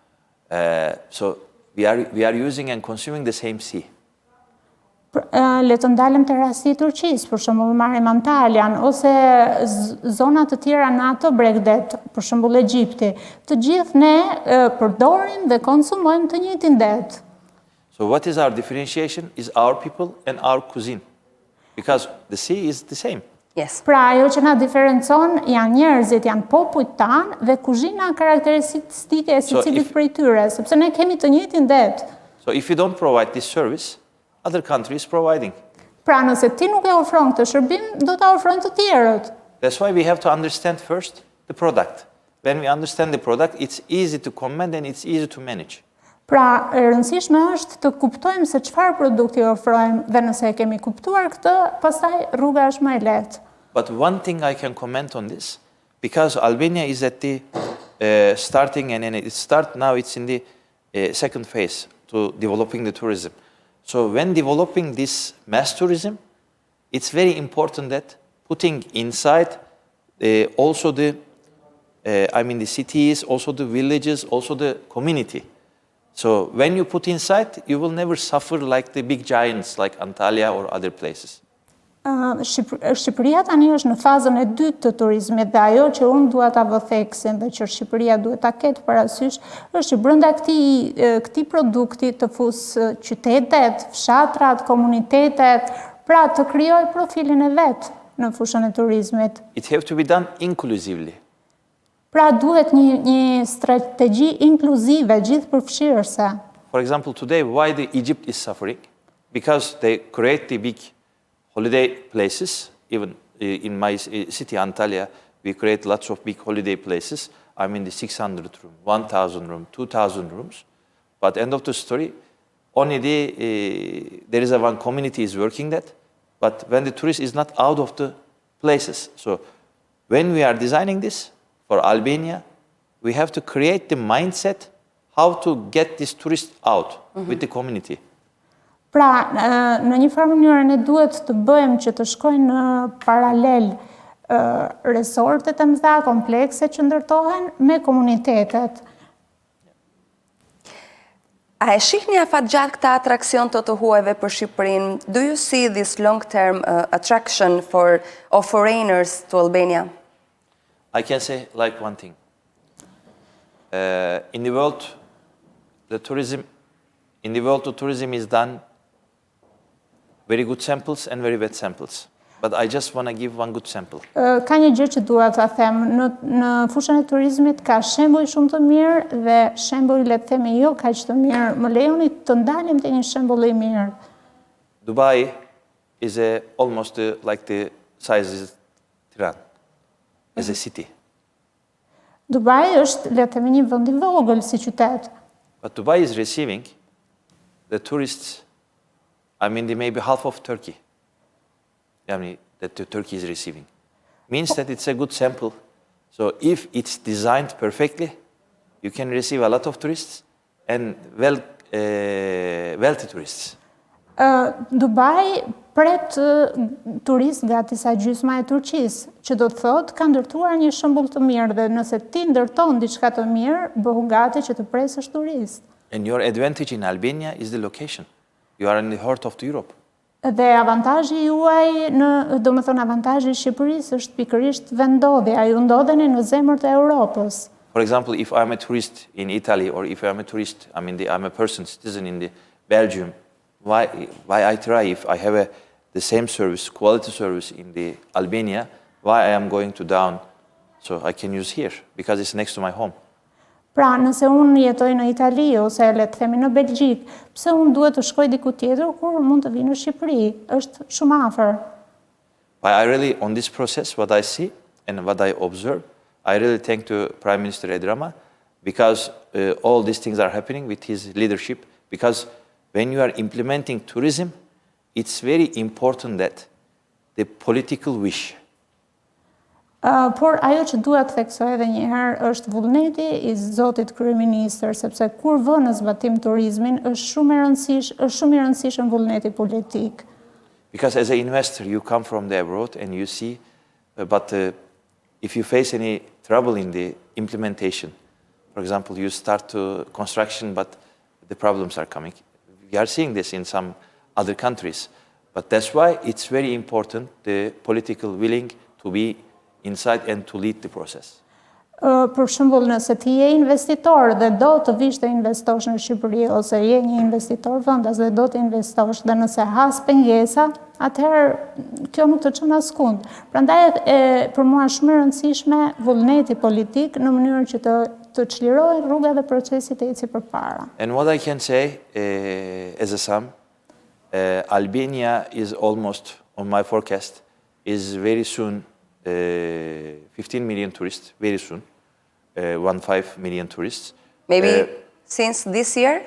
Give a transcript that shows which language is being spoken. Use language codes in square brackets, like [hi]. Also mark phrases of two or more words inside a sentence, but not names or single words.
[en] So we are using and consuming the same sea. [sq] Le të ndalem te rasti I Turqisë, për shembull marrim Antalyan ose zona të tjera në atë bregdet, për shembull Egjipti. Të gjithë ne përdorim dhe konsumojmë të njëjtin det. [en] So what is our differentiation is our people and our cuisine. Because the sea is the same. Yes. [sq] Pra, ajo që na diferencon janë njerëzit, janë popujt tanë dhe kuzhina karakteristike e secilit prej tyre, sepse ne kemi të njëjtin det. [en] So if you don't provide this service, other countries providing. [sq] Pra, nëse ti nuk e ofron këtë shërbim, do ta ofrojnë të tjerët. [en] That's why we have to understand first the product. When we understand the product, it's easy to comment and it's easy to manage. [sq] Pra, e rëndësishme është të kuptojmë se çfarë produkti ofrojmë dhe nëse e kemi kuptuar këtë, pastaj rruga është më e lehtë. [en] But one thing I can comment on this, because Albania is at the starting and now it's in the second phase to developing the tourism. So when developing this mass tourism, it's very important that putting inside also the cities, also the villages, also the community. So when you put inside, you will never suffer like the big giants like Antalya or other places. [sq] Shqipëria tani është në fazën e dytë të turizmit dhe ajo që unë dua ta vëtheksim dhe që Shqipëria duhet ta ketë parasysh është që brenda këtij produkti të fusë qytetet, fshatrat, komunitetet, pra të krijojë profilin e vet në fushën e turizmit. [en] It have to be done inclusively. [sq] Pra duhet një strategji inkluzive, gjithëpërfshirëse. [en] For example, today why the Egypt is suffering? Because they create the big holiday places. Even in my city, Antalya, we create lots of big holiday places. The 600 room, 1,000 room, 2,000 rooms. But end of the story, only there is one community is working that. But when the tourist is not out of the places. So when we are designing this for Albania, we have to create the mindset how to get this tourist out with the community. [sq] Pra, në një farë mënyrë ne duhet të bëjmë që të shkojnë në paralel resortet e mëdha, komplekse që ndërtohen me komunitetet. A e shihni afatgjatë këta atraksion të huajve për Shqipërinë? [en] Do you see this long-term attraction of foreigners to Albania? I can say like one thing. In the world, the tourism is done very good samples and very bad samples. But I just want to give one good sample. [sq] Ka një gjë që dua ta them, në fushën e turizmit ka shembuj shumë të mirë dhe shembuj le të themi jo kaq të mirë. Më lejoni të ndalim te një shembull i mirë. [en] Dubai is almost like the size of Tehran as a city. [sq] Dubai është le të themi një vend i vogël si qytet. [en] But Dubai is receiving the tourists, I mean, they maybe half of Turkey. I mean, that Turkey is receiving. Means that it's a good sample. So if it's designed perfectly, you can receive a lot of tourists and wealthy tourists. [sq] Dubai pret turist gati sa gjysma e Turqisë, që do të thotë ka ndërtuar një shembull të mirë dhe nëse ti ndërton diçka të mirë, bëhu gati që të presësh turist. [en] And your advantage in Albania is the location. You are in the heart of Europe. [sq] Dhe avantazhi juaj avantazhi i Shqipërisë është pikërisht vendodhja, ju ndodheni në zemër të Europës. [en] For example, if I'm a tourist in Italy or if I'm a tourist, I mean, I'm a person, citizen in the Belgium, why I try if I have the same service, quality service in the Albania, why I am going to down so I can use here because it's next to my home. [sq] Pra, nëse unë jetoj në Itali ose le të themi në Belgjik, pse unë duhet të shkoj diku tjetër kur mund të vi në Shqipëri? Është shumë afër. [en] But I really, on this process, what I see and what I observe, I really thank to Prime Minister Edrama because all these things are happening with his leadership. Because when you are implementing tourism, it's very important that the political wish. [sq] Por ajo që dua të theksoj edhe një herë është vullneti i Zotit Kryeministër, sepse kur vë në zbatim turizmin është shumë i rëndësishëm vullneti politik. [en] Because as an investor, you come from the abroad and you see, but if you face any trouble in the implementation, for example, you start to construction, but the problems are coming. We are seeing this in some other countries, but that's why it's very important the political willing to be inside and to lead the process. [sq] Për shembull, nëse ti je investitor dhe do të vish të investosh në Shqipëri ose je një investitor vendas dhe do të investosh dhe nëse has pengesa, atëherë kjo nuk të çon askund. Prandaj për mua është shumë e rëndësishme vullneti politik në mënyrë që të çlirohet rruga dhe procesi të ecë përpara. [en] And what I can say as a sum, Albania is almost on my forecast is very soon 15 million tourists, very soon, 15 million tourists. Maybe since this year?